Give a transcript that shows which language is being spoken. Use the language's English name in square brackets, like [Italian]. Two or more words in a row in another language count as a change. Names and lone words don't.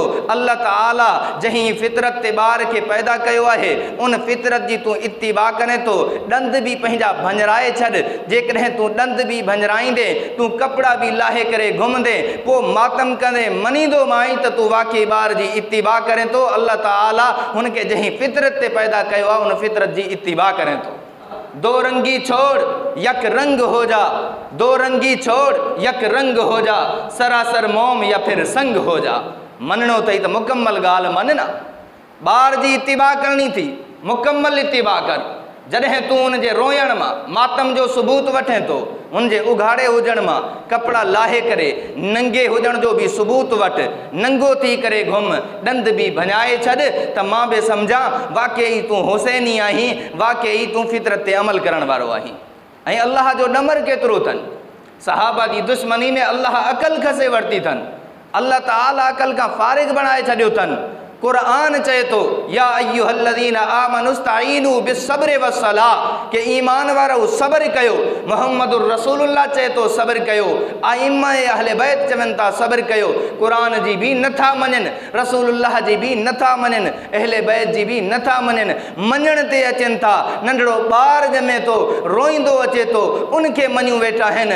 [Sindhi] अल्लाह ताला जहीं फितरत ते ॿार खे पैदा कयो आहे, उन फितरत जी तूं इत्तिबा करें थो। ॾंद बि पंहिंजा भंजराए छॾ। जेकॾहिं तूं ॾंद बि भंजराईंदे, तूं कपिड़ा बि लाहे करे घुमंदे, पोइ मातम कंदे मञींदो माई त तूं वाक़ई ॿार जी इत्तिबा करें तो। अल्लाह ताला हुनखे जहीं फितरत ते पैदा कयो आहे, उन फितरत जी इत्तिबा करें तो। [Urdu] دو رنگی چھوڑ یک رنگ ہو جا، دو رنگی چھوڑ یک رنگ ہو جا، سراسر موم یا پھر سنگ ہو جا. [Sindhi] मञणो अथई त मुकम्मल ॻाल्हि मञ न। ॿार जी इत्तिबा करणी थी, मुकम्मल इत्तिबा कर। जॾहिं तूं उन जे रोयण मां मातम जो सबूत वठें थो, उन जे उघाड़े हुजण मां कपिड़ा लाहे करे नंगे हुजण जो बि सबूत वटि, नंगो थी करे घुम, ॾंद बि भञाए छॾ त मां बि सम्झां वाक़ई तूं हुसैनी आहीं, वाक़ई तूं फितरत ते अमल करण वारो आहीं। ऐं अल्लाह जो ॾमर केतिरो अथनि। सहाबा जी दुश्मनी में अल्लाह अकल खसे वरिती अथनि, अल्लाह ताला अकल खां फारिग बणाए छॾियो अथनि। कुरान चए तो [Arabic] يا أيها الذين آمنوا استعينوا بالصبر والصلاة, [Sindhi] के ईमान वारो सब्र कयो। [Arabic] محمد رسول الله [Sindhi] चए तो सब्र कयो। आइम्मा अहले बैत चवनि था सब्र कयो। कुरान जी भी नथा मञनि, रसूलुल्लाह जी भी नथा मञनि, अहले बैत जी भी नथा मञनि, मञण ते अचनि था। नंढड़ो ॿार ॼमे तो, रोईंदो अचे तो, उनखे मञूं वेठा आहिनि।